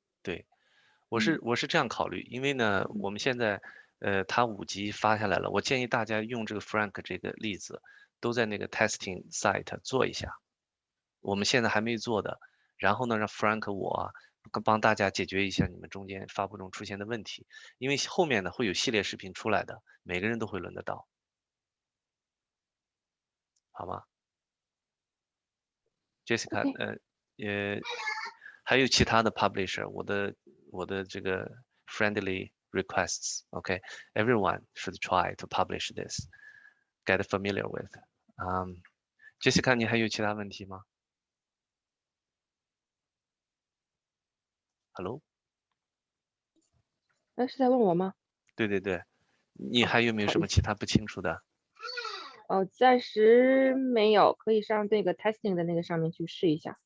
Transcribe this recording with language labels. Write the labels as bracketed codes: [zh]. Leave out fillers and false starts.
[zh] 对，我是这样考虑，因为呢，我们现在它5集发下来了，我建议大家用这个 Frank 这个例子，都在那个 testing site 做一下。我们现在还没做的，然后呢，让 Frank 我帮大家解决一下你们中间发布中出现的问题，因为后面呢会有系列视频出来的，每个人都会轮得到，好吗？ [en] Jessica， [zh] 还有其他的 [en] publisher， [zh] 我的这个 [en] friendly requests， OK，everyone should try to publish this， get familiar with。 [zh] Jessica， 你还有其他问题吗 ？ [en] Hello， [zh] 是在问我吗？对，你还有没有什么其他不清楚的？暂时没有，可以上那个 testing 的那个上面去试一下。